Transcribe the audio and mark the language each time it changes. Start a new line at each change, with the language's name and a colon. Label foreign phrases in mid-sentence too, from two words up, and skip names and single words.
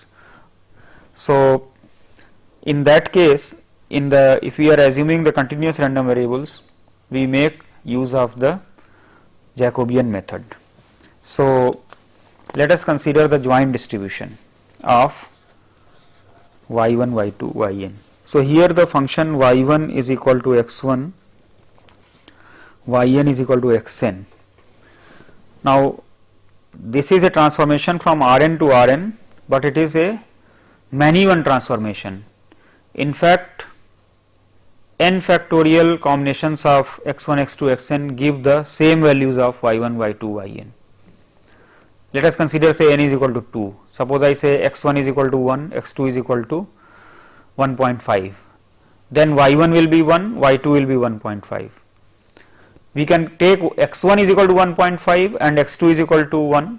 English: So, in that case, if we are assuming the continuous random variables, we make use of the Jacobian method. So, let us consider the joint distribution of y1, y2, yn. So, here the function y1 is equal to x1, yn is equal to xn. Now, this is a transformation from Rn to Rn, but it is a many one transformation. In fact, n factorial combinations of x1, x2, xn give the same values of y1, y2, yn. Let us consider say n is equal to 2. Suppose I say x1 is equal to 1, x2 is equal to 1.5. Then y1 will be 1, y2 will be 1.5. We can take x1 is equal to 1.5 and x2 is equal to 1.